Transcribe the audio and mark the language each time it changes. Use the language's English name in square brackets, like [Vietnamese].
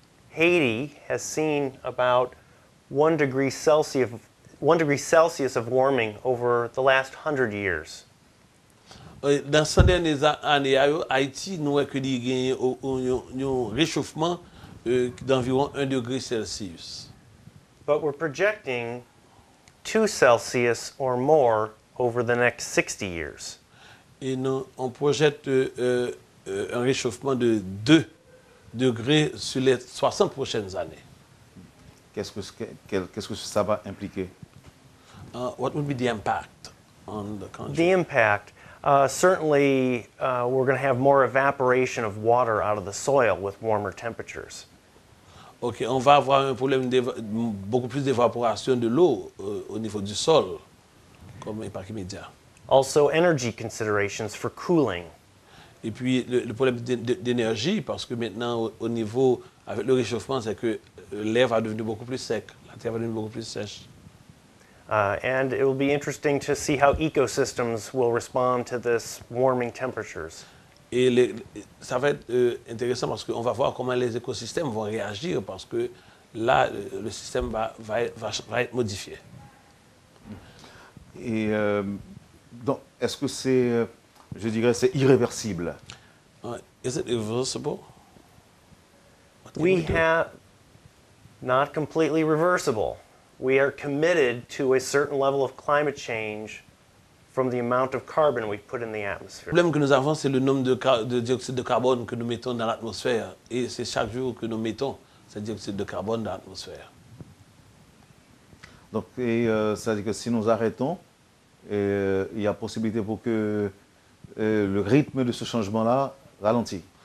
[English] Haiti has seen about 1 degree Celsius 1 degree Celsius of warming over the last 100 years. [French] Dans ces dernières années, Haïti, nous avons gagné un réchauffement d'environ 1 degré Celsius. [English] But we're projecting 2 Celsius or more over the next 60 years. [French] Et on projette un réchauffement de 2 degrés sur les 60 prochaines années. Qu'est-ce que ça va impliquer? [English] What would be the impact on the country? The impact, certainly we're going to have more evaporation of water out of the soil with warmer temperatures. [French] Ok, on va avoir un problème beaucoup plus d'évaporation de l'eau au niveau du sol, comme impact immédiat. [English] Also energy considerations for cooling. [French] Et puis le problème d'énergie, parce que maintenant au niveau, avec le réchauffement, c'est que l'air va devenir beaucoup plus sec, la terre va devenir beaucoup plus sèche. [English] And it will be interesting to see how ecosystems will respond to this warming temperatures. [French] Et ça va être intéressant parce qu'on va voir comment les écosystèmes vont réagir parce que là, le système va être modifié. Et donc, est-ce que c'est, je dirais, c'est irréversible? [English] Is it irreversible? We have not completely reversible. We are committed to a certain level of climate change from the amount of carbon we put in the atmosphere. [French] Le problème que nous avons, c'est le nombre de dioxyde de carbone que nous mettons dans l'atmosphère. Et c'est chaque jour que nous mettons ce dioxyde de carbone dans l'atmosphère. Donc, ça veut dire que si nous arrêtons, il y a possibilité pour que le rythme de ce changement-là ralentit.